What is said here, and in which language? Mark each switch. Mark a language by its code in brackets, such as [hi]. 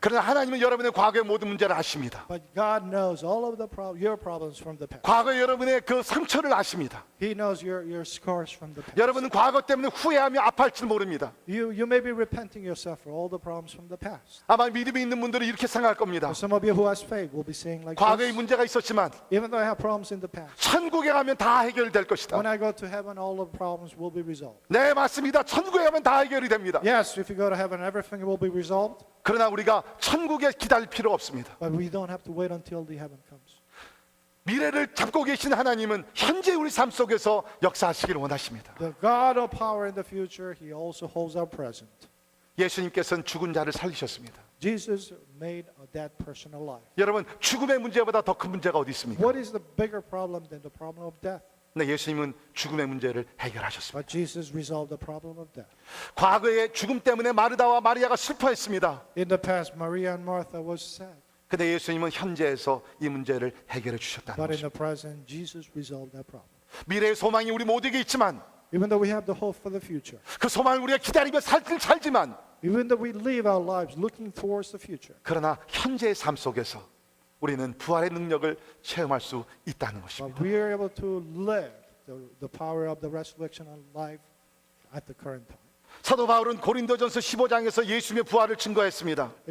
[ko] 그러나 하나님은 여러분의 과거의 모든 문제를 아십니다. [en] but God knows all of your problems from the past. [ko] 과거에 여러분의 그 상처를 아십니다. [en] He knows your scars from the past. [ko] 여러분은 과거 때문에 후회하며 아파할지 모릅니다. [en] You may be repenting yourself for all the problems from the past. [ko] 아마 믿음이 있는 분들은 이렇게 생각할 겁니다. [en] For some of you who has faith will be saying like [ko] 과거에 [en] this, [ko] 문제가 있었지만 [en] even though I have problems in the past, [ko] 천국에 가면 다 해결될 것이다. [en] when I go to heaven, all of the problems will be resolved. [ko] 네, 맞습니다. 천국에 가면 다 해결이 됩니다. [en] Yes, if you go to heaven, everything will be resolved, [ko] 그러나 우리가 천국에 기다릴 필요 없습니다. [en] but we don't have to wait until the heaven comes. [ko] 미래를 잡고 계신 하나님은 현재 우리 삶 속에서 역사하시기를 원하십니다. [en] The God of power in the future, He also holds our present. [ko] 예수님께서는 죽은 자를 살리셨습니다. [en] Jesus made a dead person alive. [ko] 여러분, 죽음의 문제보다 더 큰 문제가 어디 있습니까? [en] What is the bigger problem than the problem of death? [ko] 네, 예수님은 죽음의 문제를 해결하셨습니다. [en] But Jesus resolved the problem of death. [ko] 과거에 죽음 때문에 마르다와 마리아가 슬퍼했습니다. [en] In the past, Maria and Martha was sad. [ko] 근데 예수님은 현재에서 이 문제를 해결해 주셨다는 [en] But in [ko] 것입니다. [en] the present, Jesus resolved that problem. [ko] 미래의 소망이 우리 모두에게 있지만 [en] Even though we have the hope for the future, [ko] 그 소망을 우리가 기다리며 살지만 [en] even though we live our lives looking towards the future, [ko] 그러나 현재의 삶 속에서 우리는 부활의 능력을 체험할 수 있다는 [en] but [ko] 것입니다. [en] we are able to live the power of the resurrection of life at the current time. [ko] 사도 바울은 고린도전서 15장에서 예수님의 부활을 증거했습니다.